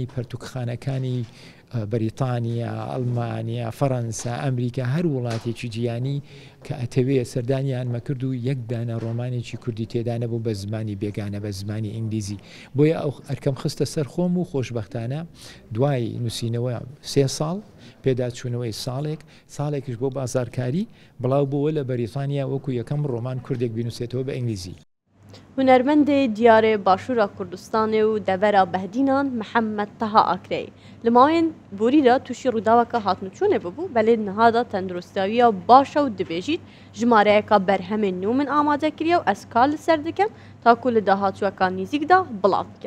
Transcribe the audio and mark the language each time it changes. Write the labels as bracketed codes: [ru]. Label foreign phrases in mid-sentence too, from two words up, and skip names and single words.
[ckb] پەرتوکخانەکانی بەریتانیا، ئەڵمانیا، فەڕەنسا، ئەمریکا هەر وڵاتێکی جیهانی کە ئەتەوێ سەردانیان مەکرد و یەک دانە ڕۆمانێکی کوردی تێدا نەبوو بە زمانی بێگانە بە زمانی ئینگلیزی بۆیە ئەو ئەرکەم خستە سەر خۆم و خۆشبەختانە دوای نووسینەوە 3 ساڵ پێداچوونەوەی ساڵێکیش بۆ بازارکاری بڵاو بووە لە بەریتانیا وەکو یەکەم ڕۆمان کوردێک بینوسێتەوە بە ئینگلیزی. [ku] هونەرمەندێ دیارێ باشوورە کوردستانê û devera behdînan Mihemed Teha Akrey li mavên borî de tûşî rûdaweka hatnûçûnê bibû belê niha da tenduristiya baş û dibêjît ji mareyeka berhemên nû min amade kiriye û ez kar li ser dikim ta ku li dahatûyeka nîzik da bilav bikim.